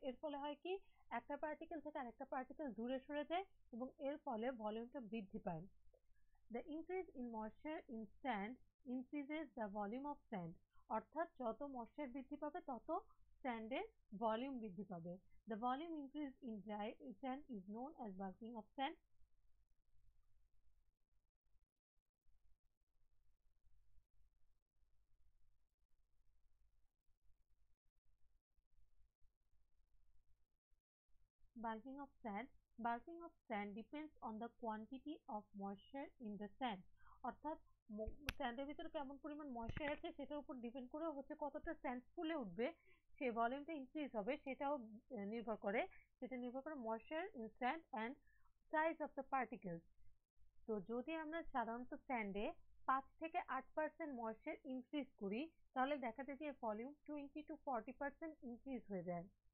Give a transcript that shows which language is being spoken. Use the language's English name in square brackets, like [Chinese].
[Bangla] এর ফলে হয় কি, একটা পার্টিকেল থেকে আরেকটা পার্টিকেল দূরে সরে যায় এবং এর ফলে ভলিউমটা বৃদ্ধি পায়। [English] The increase in moisture in sand increases the volume of sand, [Bangla] অর্থাৎ যত ময়েশ্চার বৃদ্ধি পাবে তত স্যান্ডের ভলিউম বৃদ্ধি পাবে। [English] The volume increase in dry sand is known as bulking of sand. Bulking of sand. Bulking of sand depends on the quantity of moisture in the sand. [Bangla] অর্থাৎ স্যান্ডের ভিতরে কেমন পরিমাণ ময়েশ্চার আছে সেটার উপর ডিপেন্ড করে হচ্ছে কতটা স্যান্ড ফুলে উঠবে, সেই ভলিউমটা ইনক্রিজ হবে, সেটাও নির্ভর করে। সেটা নির্ভর করে [English] Moisture in sand and size of the particles. [Bangla] তো যদি আমরা সাধারণত স্যান্ডে 5 থেকে 8% ময়েশ্চার ইনক্রিজ করি, তাহলে দেখা যায় যে ভলিউম 20 to 40% ইনক্রিজ হয়ে যায়।